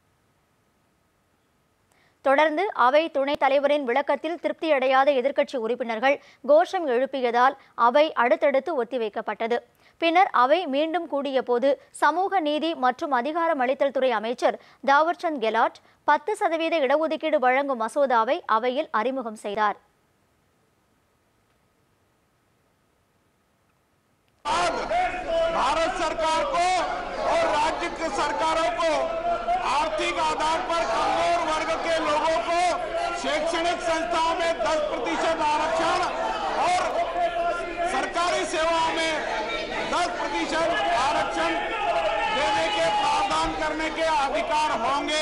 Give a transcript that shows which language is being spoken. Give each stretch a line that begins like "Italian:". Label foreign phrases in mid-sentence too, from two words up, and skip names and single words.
Tamil: தொடர்ந்து அவை துணைத் தலைவரின் விளக்கத்தில் திருப்தியடையாத எதிர்க்கட்சி உறுப்பினர்கள் கோஷம் எழுப்பியதால் அவை அடுத்தடுத்து ஒத்திவைக்கப்பட்டது. பின்னர் அவை மீண்டும் கூடிய போது சமூக நீதி மற்றும் அதிகாரமளித்தல் துறை அமைச்சர் தாவர்சந்த் கெலாட் 10% இடஒதுக்கீடு வழங்கும் மசோதாவை அவையில் அறிமுகம் செய்தார்.
Hindi: भारत सरकार को और राज्य की सरकारों को आर्थिक आधार पर कमजोर वर्ग के लोगों को शैक्षणिक संस्थाओं में 10% आरक्षण और सरकारी सेवाओं में 10% आरक्षण देने के प्रावधान करने के अधिकार होंगे।